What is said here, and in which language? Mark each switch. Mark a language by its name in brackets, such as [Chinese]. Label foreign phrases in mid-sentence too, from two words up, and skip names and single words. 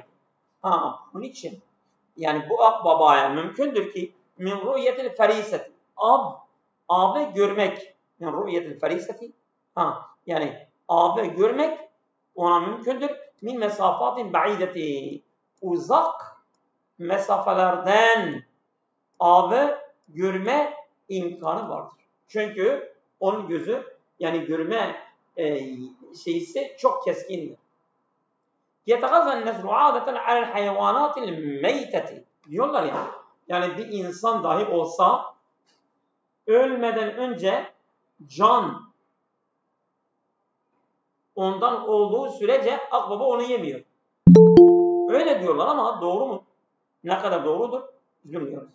[Turkish] Bunun için yani bu akbabaya mümkündür ki [Arabic] من رؤية الفريسة, [Turkish] avı görmek, [Arabic] من رؤية الفريسة, [Turkish] yani avı görmek ona mümkündür. [Arabic] من مسافة بعيدة, [Turkish] uzak mesafelerden avı görme imkanı vardır. Çünkü onun gözü, yani görme şeysi çok keskindir. [Arabic] يَتَغَذَّى النَّسْرُ عَادَةً عَلَى الْحَيَوَانَاتِ الْمَيْتَةِ [Turkish] diyorlar ya. Yani bir insan dahi olsa ölmeden önce can ondan olduğu sürece akbaba onu yemiyor. Öyle diyorlar ama doğru mu? Ne kadar doğrudur bilmiyoruz.